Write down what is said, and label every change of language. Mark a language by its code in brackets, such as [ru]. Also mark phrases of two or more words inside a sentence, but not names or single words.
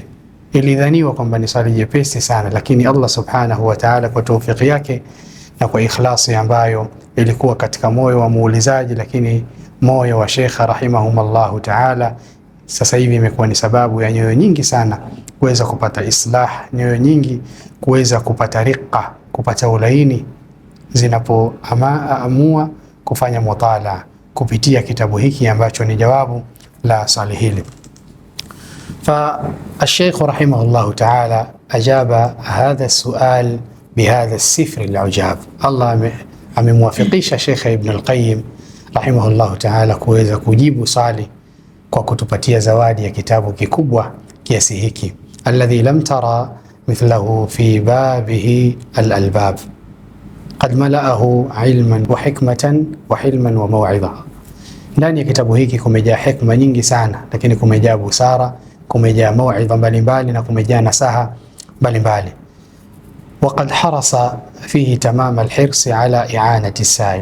[sw] ilidhaniwa kwamba ni swali jepesi sana, lakini Allah [ar] سبحانه وتعالى [sw] kwa tawfiki yake na kwa ikhlasi ambayo ilikuwa katika moyo wa muulizaji, lakini moyo wa Sheikh [ar] رحمهم الله تعالى, [sw] sasa hivi imekuwa ni sababu ya nyoyo nyingi sana kuweza kupata islah, nyoyo nyingi kuweza kupata riqa, kupata ulaini zinapoamua kufanya mutala kupitia kitabu hiki ambacho ni jawabu la swali hili. [ar] فالشيخ رحمه الله تعالى أجاب هذا السؤال بهذا السفر العجاب. [sw] Allah amemwafikisha Sheikh Ibn al-Qayyim [ar] رحمه الله تعالى [sw] kuweza kujibu swali kwa kutupatia zawadi ya kitabu kikubwa kiasi hiki, [ar] الذي لم تر مثله في بابه الألباب قد ملأه علما وحكمة وحلما وموعظة. [sw] Ndani ya kitabu hiki kumejaa hikma nyingi sana, lakini kumejaa busara, kumejaa maw'idha mbalimbali na kumejaa nasaha mbalimbali. [ar] وقد حرص فيه تمام الحرص على إعانة السائل.